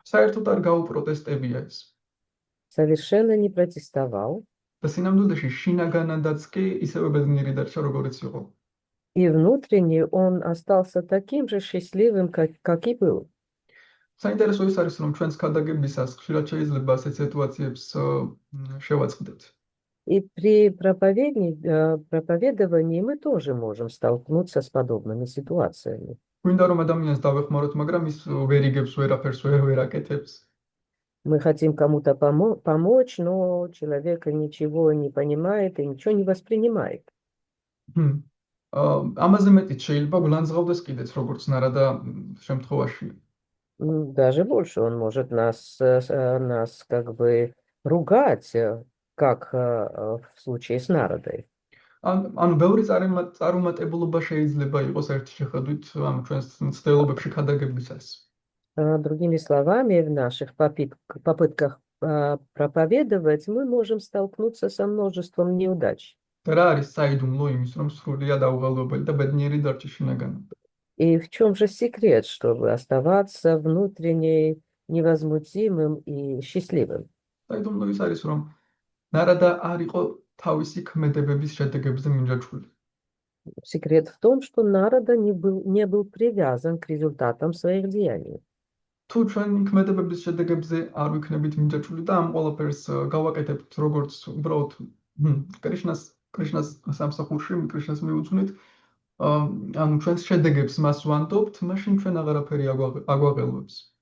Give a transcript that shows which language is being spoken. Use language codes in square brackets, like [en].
[ka] საერთოდ არ გაუპროტესტებია ეს. [ru] Совершенно не протестовал. [ka] და სინამდვილეში შინაგანადაც კი ისევე ბედნიერი დარჩა, როგორიც იყო. [ru] И внутренне он остался таким же счастливым, как и был. [ka] საინტერესო ის არის, რომ ჩვენს ქადაგებისას ხშირად შეიძლება ასეთ სიტუაციებს შევაწყდეთ. [ru] И при проповедовании мы тоже можем столкнуться с подобными ситуациями. [ka] გვინდა რომ ადამიანს დავეხმაროთ, მაგრამ ის ვერ იგებს ვერაფერს, ვერ აკეთებს. [ru] Мы хотим кому-то помочь, но человек ничего не понимает и ничего не воспринимает. [ka] ამაზე მეტიც შეიძლება გულანძღავდეს კიდეც, როგორც ნარადა შემთხვევაში. [ru] Даже больше он может нас как бы ругать, как в случае с Народой. [ka] ანუ ბევრი წარუმატებლობა შეიძლება იყოს ერთი შეხედვით ამ ჩვენს ცდელობებში ქადაგებისას. [ru] Другими словами, в наших попытках проповедовать мы можем столкнуться со множеством неудач. [ka] და რა არის საიდუმლო იმის, რომ სრულიად აუღალვებელი და ბედნიერი დარჩი შინაგანად? [ru] И в чем же секрет, чтобы оставаться внутренне невозмутимым и счастливым? [ka] საიდუმლო ის არის, რომ ნარადა არ იყო თავისი ქმედებების შედეგებზე მინჯაჭვული. [ru] Секрет в том, что Нарада не был привязан к результатам своих деяний. [ka] თუ ჩვენი ქმედებების შედეგებზე არ ვიქნებით მინჯაჭვული და ამ ყველაფერს გავაკეთებთ როგორც უბრალოდ კრიშნას სამსახურში, კრიშნას მიუძღვნით, ანუ ჩვენს შედეგებს მას ვანდობთ, მაშინ ჩვენ აღარაფერი აგვაღელვებს.